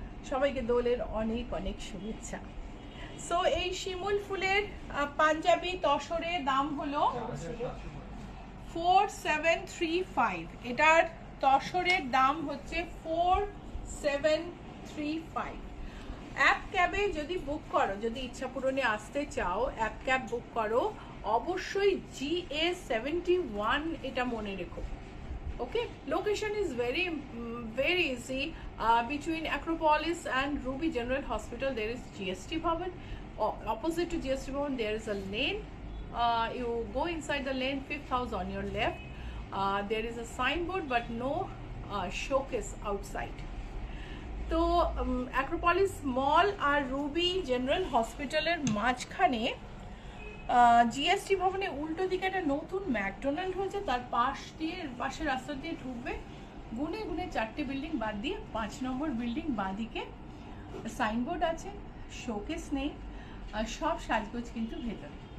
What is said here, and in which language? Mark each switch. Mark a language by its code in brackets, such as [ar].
[bn] সবাইকে দোলের অনেক অনেক শুভেচ্ছা। সো এই শিমুল ফুলের পাঞ্জাবি তসরের দাম হলো 4735। এটার তসরের দাম হচ্ছে 4735। অ্যাপ ক্যাবে যদি বুক করো, যদি ইচ্ছা পূরণে আসতে চাও, অ্যাপ ক্যাব বুক করো, অবশ্যই GA71 এটা মনে রেখো। [en] Okay, location is very easy. Between Acropolis and Ruby General Hospital there is GST Bhavan. Opposite to GST Bhavan there is a lane. You go inside the lane, 5th house on your left. There is a signboard but no showcase outside. [bn] তো Acropolis Mall আর Ruby General Hospital এর মাঝখানে GST ভবনে উল্টো দিকে একটা নতুন McDonald হয়েছে, তার পাশের রাস্তা দিয়ে ঢুকবে, গুনে গুনে 4টে বিল্ডিং বাদ দিয়ে 5 নম্বর বিল্ডিং বাঁদিকে সাইনবোর্ড আছে, শোকেস নেই, সব সাজগোজ কিন্তু ভেতরে।